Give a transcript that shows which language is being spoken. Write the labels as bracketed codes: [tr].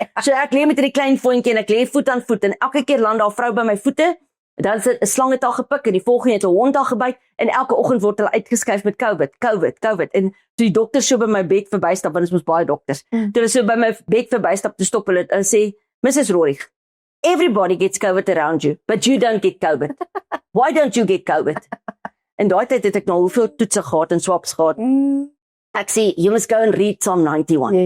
[af] So ek lê met die klein voetjie, en ek lê voet aan voet, en elke keer land daar 'n vrou by my voete, dan sit 'n slang het haar gepik, en die volgende het 'n hond haar gebyt, en elke oggend word hulle uitgeskuif met COVID, en toe die dokters so by my bed verbystap, want ons mos baie dokters, toe hulle so by my bed verbystap, toe stop hulle, en sê, Mrs. [en] Rorig, everybody gets COVID around you, but you don't get COVID. Why don't you get COVID? [af] En daai tyd het ek nou hoeveel toetse gehad en swaps gehad. Ek sê, [en] you must go and read Psalm 91.